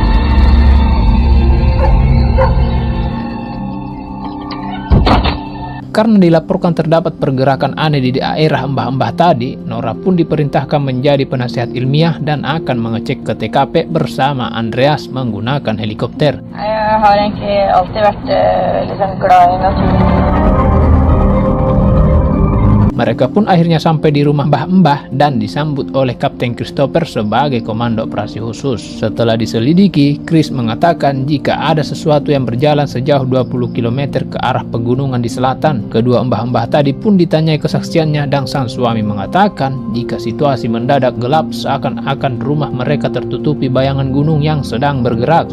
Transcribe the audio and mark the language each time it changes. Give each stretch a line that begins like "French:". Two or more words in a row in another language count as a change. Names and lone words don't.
Indonesian: Karena dilaporkan terdapat pergerakan aneh di daerah mbah-mbah tadi, Nora pun diperintahkan menjadi penasehat ilmiah dan akan mengecek ke TKP bersama Andreas menggunakan helikopter.
Norwegian: Jeg har egentlig alltid vært liksom glad i naturen.
Indonesian: Mereka pun akhirnya sampai di rumah Mbah dan disambut oleh Kapten Christopher sebagai komando operasi khusus. Setelah diselidiki, Chris mengatakan jika ada sesuatu yang berjalan sejauh 20 km ke arah pegunungan di selatan. Kedua mbah-mbah tadi pun ditanyai kesaksiannya dan sang suami mengatakan jika situasi mendadak gelap seakan-akan rumah mereka tertutupi bayangan gunung yang sedang bergerak.